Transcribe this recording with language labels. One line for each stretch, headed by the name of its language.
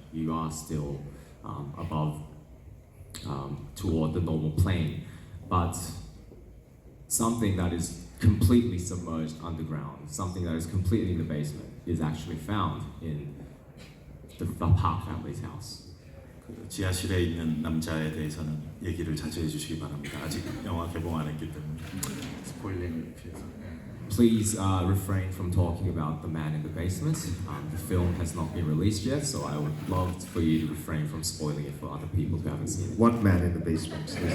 English: You are still above toward the normal plane, but something that is completely submerged underground, something that is completely in the basement, is actually found in the Park family's house.
Korean: 그 지하실에 있는 남자에 대해서는 얘기를 자제해 주시기 바랍니다. 아직 영화 개봉 안 했기 때문에 스포일링을 피해서.
English: please refrain from talking about the man in the basement. The film has not been released yet, so I would love for you to refrain from spoiling it for other people who haven't seen it. What man in the basement?